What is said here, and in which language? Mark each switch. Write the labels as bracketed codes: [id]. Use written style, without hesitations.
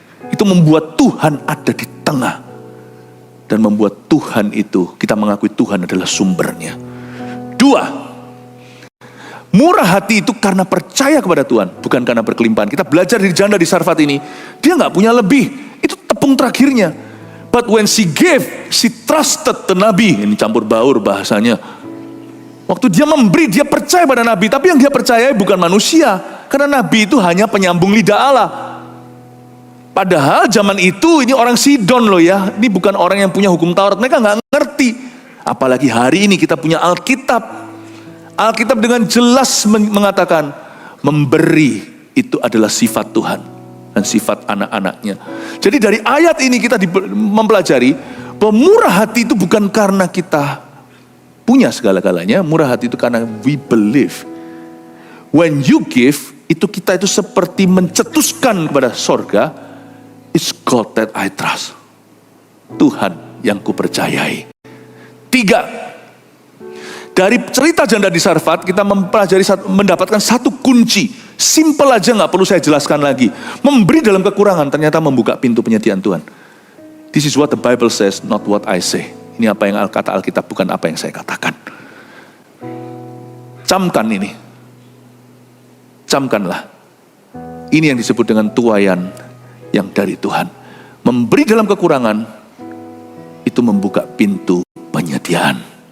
[id] Itu membuat Tuhan ada di tengah. Dan membuat Tuhan itu, kita mengakui Tuhan adalah sumbernya. 2, murah hati itu karena percaya kepada Tuhan, bukan karena berkelimpahan. Kita belajar dari janda di Sarfat ini, dia nggak punya lebih, itu tepung terakhirnya. [en] But when she gave, she trusted the Nabi. [id] Ini campur baur bahasanya. Waktu dia memberi, dia percaya pada Nabi. Tapi yang dia percaya bukan manusia. Karena Nabi itu hanya penyambung lidah Allah. Padahal zaman itu ini orang Sidon loh ya. Ini bukan orang yang punya hukum Taurat. Mereka nggak ngerti. Apalagi hari ini kita punya Alkitab. Alkitab dengan jelas mengatakan, memberi itu adalah sifat Tuhan. Dan sifat anak-anaknya. Jadi dari ayat ini kita mempelajari bahwa murah hati itu bukan karena kita punya segala-galanya. Murah hati itu karena [en] we believe. When you give, [id] itu kita itu seperti mencetuskan kepada sorga, [en] it's God that I trust. [id] Tuhan yang kupercayai. 3. Dari cerita janda di Sarfat kita mendapatkan satu kunci. Simple aja, gak perlu saya jelaskan lagi. Memberi dalam kekurangan ternyata membuka pintu penyediaan Tuhan. [en] This is what the Bible says, not what I say. [id] Ini apa yang kata Alkitab, bukan apa yang saya katakan. Camkan ini. Camkanlah. Ini yang disebut dengan tuaian yang dari Tuhan. Memberi dalam kekurangan, itu membuka pintu penyediaan.